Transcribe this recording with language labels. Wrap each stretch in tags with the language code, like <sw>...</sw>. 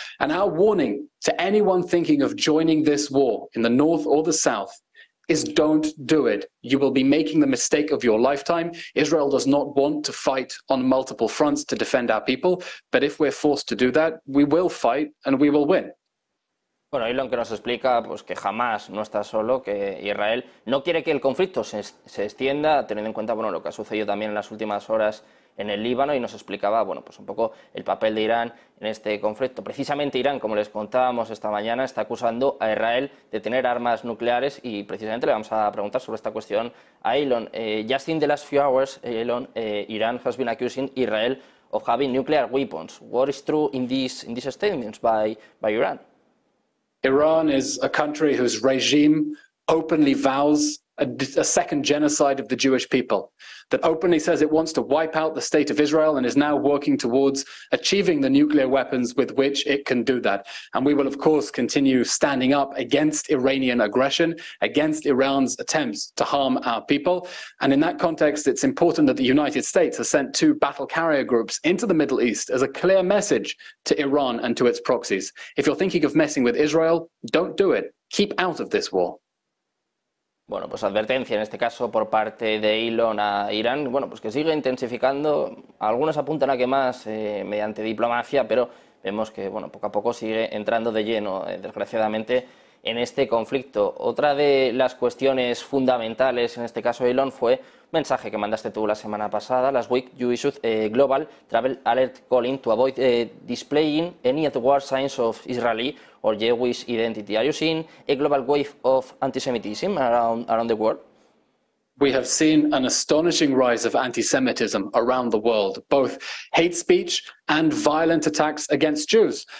<en>And our warning to anyone thinking of joining this war in the north or the south is don't do it. You will be making the mistake of your lifetime. Israel does not want to fight on multiple fronts to defend our people, but if we're forced to do that, we will fight and we will win.</en> <es>Bueno, Eylon, que nos explica pues, que jamás no está solo, que Israel no quiere que el conflicto se extienda, teniendo en cuenta, bueno, lo que ha sucedido también en las últimas horas en el Líbano, y nos explicaba, bueno, pues un poco el papel de Irán en este conflicto. Precisamente Irán, como les contábamos esta mañana, está acusando a Israel de tener armas nucleares, y precisamente le vamos a preguntar sobre esta cuestión a Eylon.</es> <en>Just in the last few hours, Eylon, Iran has been accusing Israel of having nuclear weapons. What is true in these statements by Iran? Iran is a country whose regime openly vows a second genocide of the Jewish people, that openly says it wants to wipe out the state of Israel and is now working towards achieving the nuclear weapons with which it can do that. And we will, of course, continue standing up against Iranian aggression, against Iran's attempts to harm our people. And in that context, it's important that the United States has sent 2 battle carrier groups into the Middle East as a clear message to Iran and to its proxies. If you're thinking of messing with Israel, don't do it. Keep out of this war.</en> <es>Bueno, pues advertencia en este caso por parte de Eylon a Irán, bueno, pues que sigue intensificando, algunos apuntan a que más mediante diplomacia, pero vemos que, bueno, poco a poco sigue entrando de lleno, desgraciadamente, en este conflicto. Otra de las cuestiones fundamentales, en este caso Eylon, fue un mensaje que mandaste tú la semana pasada.</es> <en>Last week you issued a global travel alert calling to avoid displaying any outward signs of Israeli or Jewish identity. Are you seeing a global wave of anti-Semitism around the world? We have seen an astonishing rise of anti-Semitism around the world, both hate speech and violent attacks against Jews.</en>